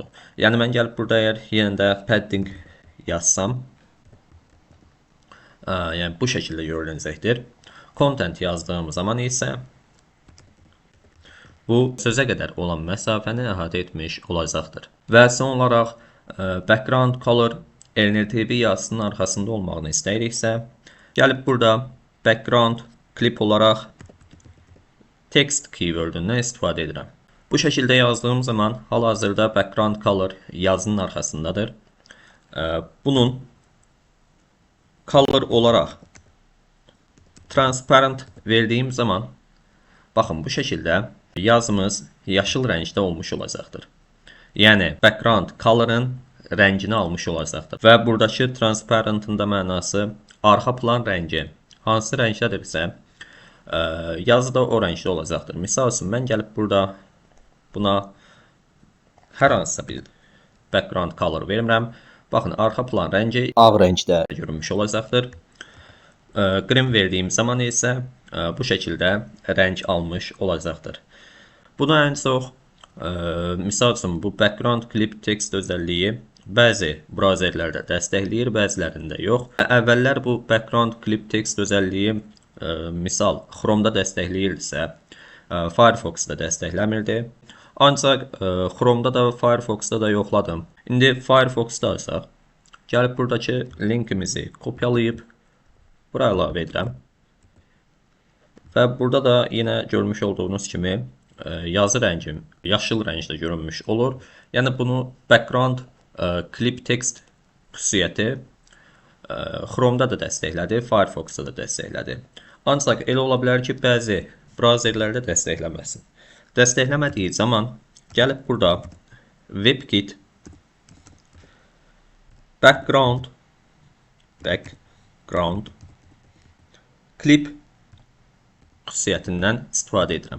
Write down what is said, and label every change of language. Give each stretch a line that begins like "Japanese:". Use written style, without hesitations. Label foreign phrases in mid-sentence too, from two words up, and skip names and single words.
Azerbaijani: Yəni mən gəlib burada əgər yenə də padding yazsam, yəni bu şəkildə görünəcəkdir. Content yazdığım zaman isə bu sözə qədər olan məsafəni əhatə etmiş olacaqdır. Və son olaraq
English: background color
Azerbaijani: LNTB yazısının arxasında olmağını istəyiriksə, gəlib burada
English: background clip
Azerbaijani: olaraq text keywordündən istifadə edirəm. Bu şəkildə yazdığım zaman hal-hazırda
English: background color
Azerbaijani: yazının arxasındadır. Bunun color olaraq transparent verdiyim zaman, baxın, bu şəkildə yazımız yaşıl rəngdə olmuş olacaqdır. Yəni
English: background color'ın
Azerbaijani: rəngini almış olacaqdır. Və buradakı transparent'ın da mənası arxa plan rəngi hansı rəngdədirsə, yazı da o rəngdə olacaqdır. Misal üçün, mən gəlib burada buna hər hansısa bir
English: background color
Azerbaijani: verirəm. Baxın, arxa plan rəngi ağ rəngdə görünmüş olacaqdır. Green verdiyim zaman isə bu şəkildə rəng almış olacaqdır. Buna ən çox, misal üçün, bu
English: background clip text
Azerbaijani: özəlliyi bəzi brauzerlərdə dəstəkləyir, bəzilərində yox. Əvvəllər bu
English: background clip text
Azerbaijani: özəlliyi misal Chrome'da dəstəkləyirdisə, Firefox'da dəstəkləmirdi. Ancaq Chrome'da da, Firefox'da da yoxladım. İndi Firefox'da alsaq, gəlib buradakı linkimizi kopyalayıb buraya əlavə edirəm. Və burada da yenə görmüş olduğunuz kimi yazı rəngim yaşıl rəngdə görünmüş olur. Yəni bunu
English: background clip text
Azerbaijani: xüsusiyyəti Chrome'da da dəstəklədi, Firefox'da da dəstəklədi. Ancaq elə ola bilər ki, bəzi brauzerlərdə dəstəkləməsin. Dəstəkləmədiyi zaman gəlib burada WebKit
English: background clip
Azerbaijani: xüsusiyyətindən istifadə edirəm.